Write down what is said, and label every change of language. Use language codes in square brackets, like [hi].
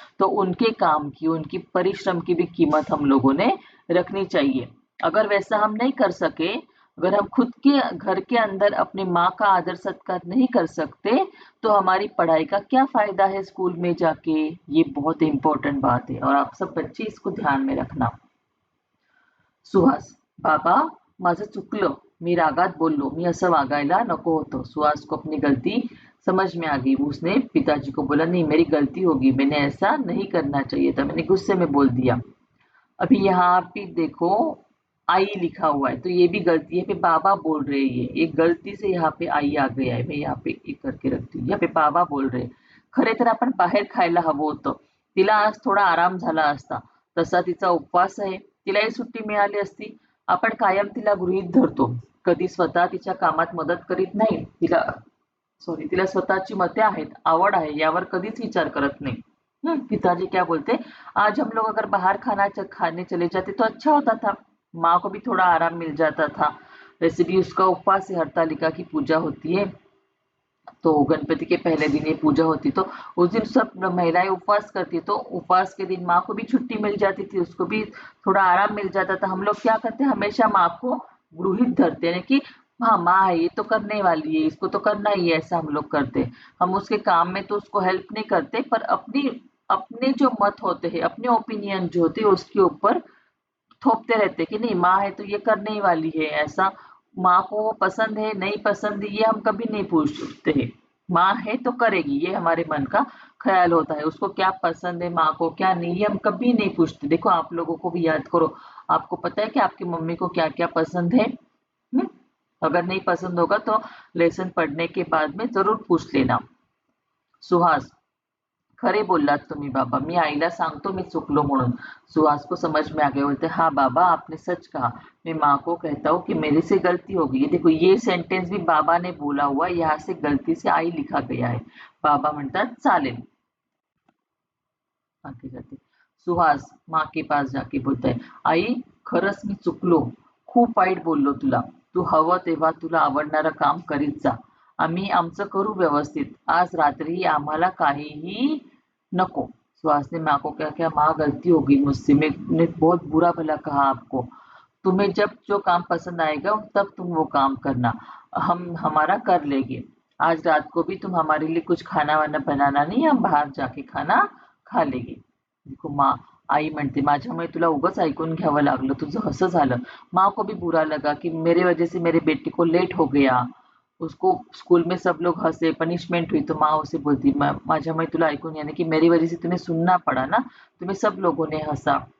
[hi] तो उनके काम की, उनकी परिश्रम की भी कीमत हम लोगों ने रखनी चाहिए। अगर वैसा हम नहीं कर सके, अगर हम खुद के घर के अंदर अपनी माँ का आदर सत्कार नहीं कर सकते, तो हमारी पढ़ाई का क्या फायदा है स्कूल में जाके। ये बहुत इंपॉर्टेंट बात है और आप सब बच्चे इसको ध्यान में रखना। [mr] सुहास, बाबा, माझं चुकलं, मी रागात बोललो, मी असं वागायला नको होतं। [hi] सुहास को अपनी गलती समझ में आ गई। उसने पिताजी को बोला, नहीं मेरी गलती होगी, मैंने ऐसा नहीं करना चाहिए था, मैंने गुस्से में बोल दिया। अभी यहाँ पे देखो, आई लिखा हुआ है, तो ये भी गलती है, पे बाबा बोल रहे हैं। ये गलती से यहाँ पे आई आ गया आहे, मैं यहाँ पे एक करके रखती हूँ, यहाँ पे बाबा बोल रहे. [mr] खरे तर आपण बाहेर खायला हवं होतं, तिला आज थोडा आराम झाला असता. तसा तिचा उपवास आहे, तिलाही सुट्टी मिळाली असती. आपण कायम तिला गृहीत धरतो, कधी स्वतः तिच्या कामात मदत करीत नाही. तिला स्वतःची मते आहेत, आवड आहे, यावर कधीच विचार करत नाही. [hi] पिताजी क्या बोलते, आज हम लोग अगर बाहर खाने चले जाते तो अच्छा होता था, माँ को भी थोड़ा आराम मिल जाता था। वैसे भी उसका उपवास है, हरतालिका की पूजा होती है, तो गणपति के पहले दिन ये पूजा होती, तो उस दिन सब महिलाएं उपवास करती, तो उपवास के दिन माँ को भी छुट्टी मिल जाती थी, उसको भी थोड़ा आराम मिल जाता था। हम लोग क्या करते हैं, हमेशा माँ को गृहित धरते हैं कि हाँ माँ है, ये तो करने वाली है, इसको तो करना ही है, ऐसा हम लोग करते हैं। हम उसके काम में तो उसको हेल्प नहीं करते, पर अपनी अपने जो मत होते हैं, अपने ओपिनियन जो होते हैं उसके ऊपर थोपते रहते कि नहीं माँ है तो ये करने ही वाली है ऐसा। माँ को वो पसंद है नहीं पसंद ये हम कभी नहीं पूछते हैं। माँ है तो करेगी, ये हमारे मन का ख्याल होता है। उसको क्या पसंद है माँ को क्या नहीं, ये हम कभी नहीं पूछते। देखो आप लोगों को भी याद करो, आपको पता है कि आपकी मम्मी को क्या क्या पसंद है? हम्म? अगर नहीं पसंद होगा तो लेसन पढ़ने के बाद में जरूर पूछ लेना। [mr] सुहास, खरे बोललात तुम्ही बाबा, मी आईला सांगतो मी चुकलो म्हणून. [hi] सुहास को समझ में आ गया, बोलते हाँ बाबा आपने सच कहा, मैं माँ को कहता हूँ कि मेरे से गलती हो गई है। देखो ये सेंटेंस भी बाबा ने बोला हुआ, यहाँ से गलती से आई लिखा गया है. [mr] बाबा म्हणतात चालेल. [hi] आगे जाते. सुहास माँ के पास जाके बोलताय, [mr] आई खरंच मी चुकलो, खूप वाईट बोललो तुला. तू हवं तेव्हा तुला आवडणारं काम करीत जा, आम्ही आमचं करू व्यवस्थित. आज रात्री आम्हाला काहीही नको. [hi] सुहास ने माँ को क्या क्या, माँ गलती हो गई मुझसे, मैंने बहुत बुरा भला कहा आपको. तुम्हें जब जो काम पसंद आएगा तब तुम वो काम करना, हम हमारा कर लेंगे. आज रात को भी तुम हमारे लिए कुछ खाना वाना बनाना नहीं, हम बाहर जाके खाना खा लेंगे. देखो माँ, [mr] आई म्हणते माझ्यामुळे तुला उगाच ऐकून घ्यावं लागलं, तुझं असं झालं. [hi] माँ को भी बुरा लगा कि मेरे वजह से मेरे बेटे को लेट हो गया, उसको स्कूल में सब लोग हंसे, पनिशमेंट हुई, तो माँ उसे बोलती [mr] माझ्यामुळे तुला ऐकून, [hi] यानी कि मेरी वजह से तुम्हें सुनना पड़ा ना, तुम्हें सब लोगों ने हंसा.